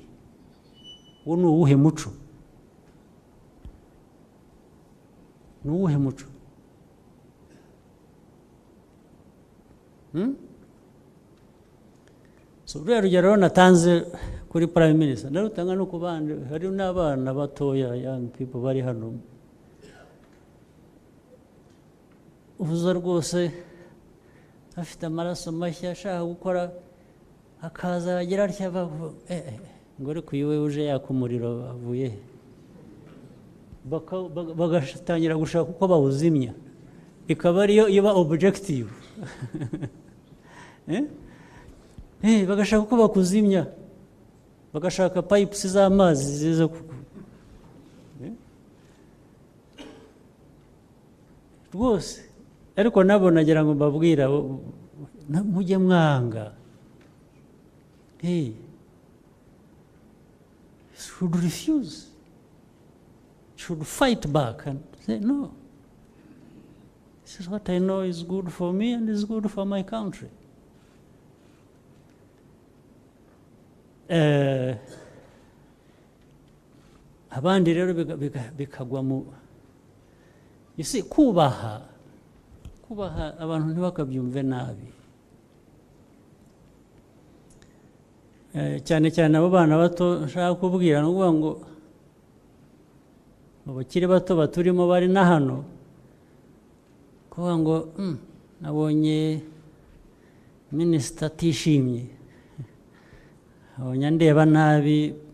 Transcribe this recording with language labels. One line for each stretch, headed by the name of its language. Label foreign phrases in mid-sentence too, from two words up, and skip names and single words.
Kinyarwanda: Uwo ni uwuhe muco? Ni uwuhe muco? So ruriya rugero natanze kuri
English: Prime Minister
Kinyarwanda: ndarutanga no ku bandi, hari n'abana batoya,
English: young people
Kinyarwanda: bari hano, uvuza rwose afite amaraso mashya ashaka gukora, akaza agira atya ngo ariko uyu we uje yaka umuriro avuye he? Bagatangira gushaka uko bawuzimya, ikaba ariyo iba objective. Bagashaka uko bakuzimya, bagashaka pipes z'amazi ziza rwose. Ariko nabo nagira ngo mbabwira mujye mwanga,
English: should refuse, should fight back and say no, this is what I know is good for me and is good for my country.
Kinyarwanda: Abandi rero bikagwa mu,
English: you see,
Kinyarwanda: kubaha abantu ntibakabyumve nabi, cyane cyane abo bana bato nshaka kubwira, no kuvuga ngo abakiri bato baturimo bari na hano, kuvuga ngo nabonye minisita atishimye, abonye ndeba nabi,